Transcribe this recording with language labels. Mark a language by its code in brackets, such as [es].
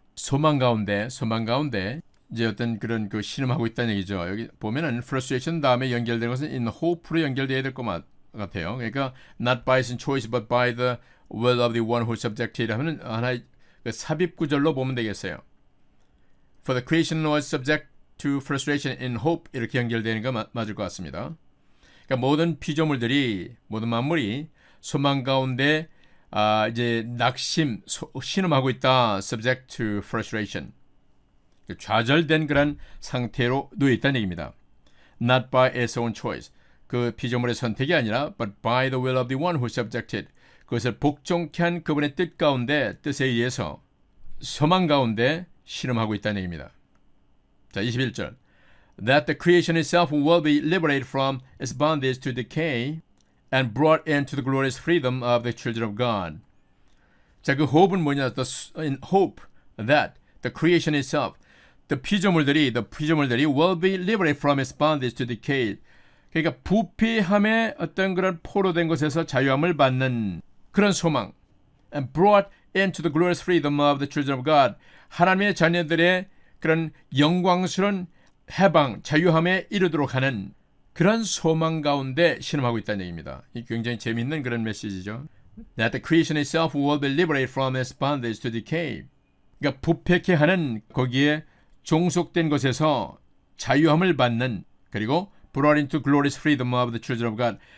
[ko] 소망 가운데 이제 어떤 그런 그 신음하고 있다는 얘기죠. 여기 보면은 frustration 다음에 연결되는 것은 [en] in hope [ko] 로 연결돼야 될 것 같아요. [en] 그러니까 not by his choice but by the will of the one who subjected [ko] 하면은 하나의 그 삽입 구절로 보면 되겠어요. [en] For the creation was subject to frustration in hope [ko] 이렇게 연결되는 거 맞을 것 같습니다. 그러니까 모든 피조물들이 모든 만물이 소망 가운데 이제 낙심, 신음하고 있다. [en] subject to frustration. [ko] 좌절된 그런 상태로 놓여 있다는 얘기입니다. [en] Not by its own choice. [ko] 그 피조물의 선택이 아니라 [en] but by the will of the one who subjected. [ko] 그것을 복종케 한 그분의 뜻 가운데 뜻에 의해서 소망 가운데 신음하고 있다는 얘기입니다. 자, 21절. [en] That the creation itself will be liberated from its bondage to decay and brought into the glorious freedom of the children of God. [ko] 자, 그 hope는 뭐냐? [en] In hope that the creation itself, the 피조물들이 will be liberated from its bondage to decay. [ko] 그러니까 부패함의 어떤 그런 포로된 것에서 자유함을 받는 그런 소망. [en] And brought into the glorious freedom of the children of God. [ko] 하나님의 자녀들의 그런 영광스러운 해방, 자유함에 이르도록 하는 그런 소망 가운데 신음하고 있다는 얘기입니다. 이 굉장히 재미있는 그런 메시지죠. [en] That the creation itself will be liberated from its bondage to decay. [ko] 그러니까 부패케 하는 거기에 종속된 것에서 자유함을 받는 그리고 [en] brought into glorious freedom of the children of God.